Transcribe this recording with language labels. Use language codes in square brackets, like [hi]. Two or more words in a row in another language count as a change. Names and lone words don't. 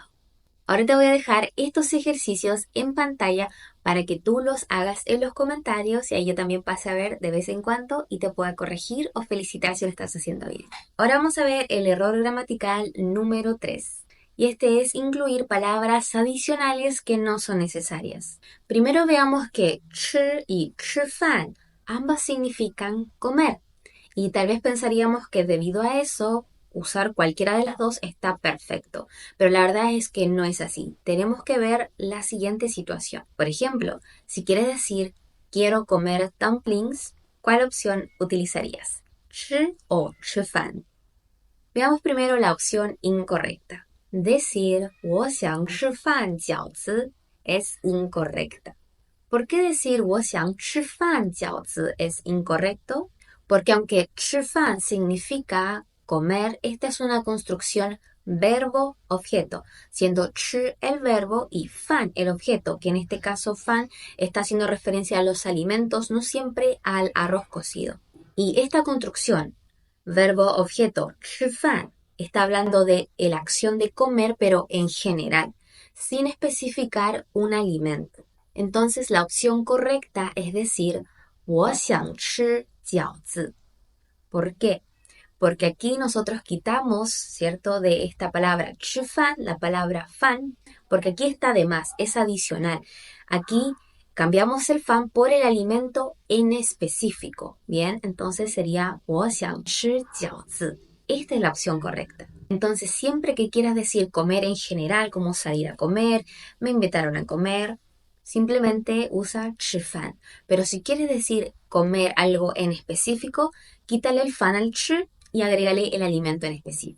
[es] Ahora te voy a dejar estos ejercicios en pantalla para que tú los hagas en los comentarios y ahí yo también pase a ver de vez en cuando y te pueda corregir o felicitar si lo estás haciendo bien. Ahora vamos a ver el error gramatical número 3. y este es incluir palabras adicionales que no son necesarias. Primero veamos que 吃 y 吃饭 ambas significan comer, y tal vez pensaríamos que debido a eso usar cualquiera de las dos está perfecto, pero la verdad es que no es así. Tenemos que ver la siguiente situación. Por ejemplo, si quieres decir quiero comer dumplings, ¿cuál opción utilizarías? [zh] 吃 o 吃饭. [es] Veamos primero la opción incorrecta. Decir [zh] 我想吃饭饺子 [es] es incorrecta. ¿Por qué decir [zh] 我想吃饭饺子 [es] es incorrecto? Porque aunque 吃饭 significa comer, esta es una construcción verbo-objeto, siendo 吃 el verbo y 饭 el objeto, que en este caso 饭 está haciendo referencia a los alimentos, no siempre al arroz cocido. Y esta construcción, verbo-objeto, [zh] 吃饭, [es] está hablando de la acción de comer, pero en general, sin especificar un alimento. Entonces la opción correcta es decir [zh] 我想吃饺子. [es] ¿Por qué? Porque aquí nosotros quitamos, ¿cierto? De esta palabra 吃饭, la palabra fan, porque aquí está de más, es adicional. Aquí cambiamos el fan por el alimento en específico, ¿bien? Entonces sería [zh] 我想吃饺子. [es] Esta es la opción correcta. Entonces siempre que quieras decir comer en general, como salir a comer, me invitaron a comer, simplemente usa 吃饭. Pero si quieres decir comer algo en específico, quítale el fan al 吃 y agrégale el alimento en específico.